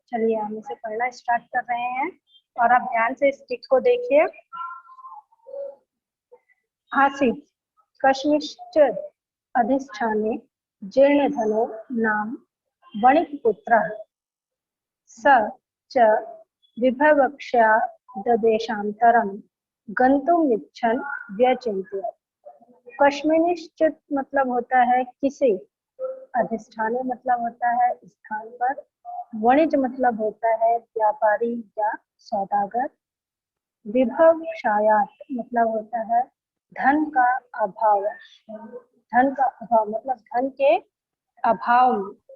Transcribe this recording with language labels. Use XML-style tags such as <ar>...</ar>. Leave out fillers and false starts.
<hi>चलिए हम इसे पढ़ना स्टार्ट कर रहे हैं और आप ध्यान से इस टिक को देखिए।</hi> <sa>आसीत् कस्मिंश्चित् अधिष्ठाने जीर्णधनो नाम वणिक्पुत्रः स च विभवक्ष्याददेशान्तरं गन्तुमिच्छन् व्यचिन्तयत्।</sa> <hi>कस्मिंश्चित् मतलब होता है किसी, अधिष्ठाने मतलब होता है स्थान पर, वणिज मतलब होता है व्यापारी या सौदागर, विभवक्षायात् मतलब होता है धन का अभाव, मतलब धन के अभाव में।</hi>